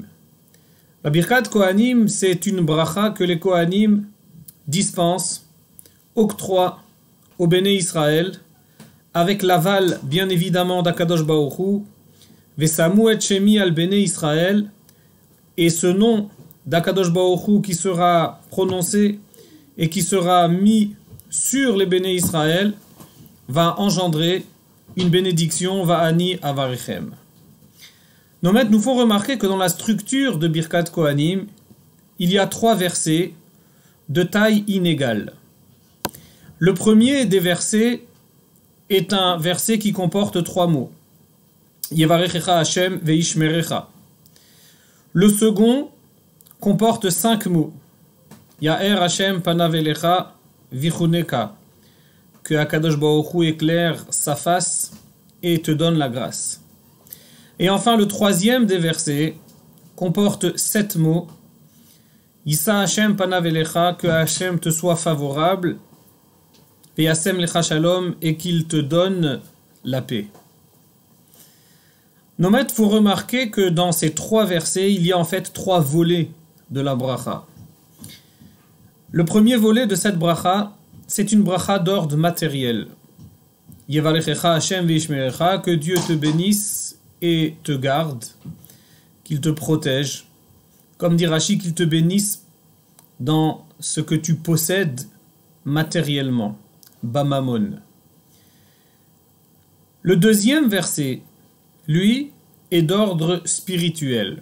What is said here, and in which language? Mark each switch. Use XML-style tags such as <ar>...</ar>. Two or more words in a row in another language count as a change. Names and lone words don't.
<fr>La Birkat Kohanim, c'est une bracha que les Kohanim dispensent, octroient au Béné Israël, avec l'aval, bien évidemment, d'</fr> <he>הקדוש ברוך הוא, ושמו את שמי על בני ישראל,</he> <fr>et ce nom d'</fr> <he>הקדוש ברוך הוא</he> <fr>qui sera prononcé et qui sera mis sur les Béné Israël, va engendrer une bénédiction,</fr> <he>ואני אברכם.</he> <fr>Nos maîtres nous font remarquer que dans la structure de Birkat Kohanim, il y a 3 versets de taille inégale. Le premier des versets est un verset qui comporte 3 mots.</fr> <he>יברכך השם וישמרך.</he> <fr>Le second comporte 5 mots.</fr> <he>יאר השם פניו אליך ויחנך.</he> <fr>Que</fr> <he>הקדוש ברוך הוא</he> <fr>éclaire sa face et te donne la grâce. Et enfin, le troisième des versets comporte 7 mots.</fr> <he>ישא השם פניו אליך,</he> <fr>que Hashem te soit favorable,</fr> <he>וישם לך שלום,</he> <fr>et qu'il te donne la paix. Nos maîtres font remarquer que dans ces 3 versets, il y a en fait 3 volets de la bracha. Le premier volet de cette bracha, c'est une bracha d'ordre matériel.</fr> <he>יברכך השם וישמרך,</he> <fr>que Dieu te bénisse et te garde, qu'il te protège. Comme dit Rashi, qu'il te bénisse dans ce que tu possèdes matériellement. Bamamon. Le deuxième verset, lui, est d'ordre spirituel.</fr>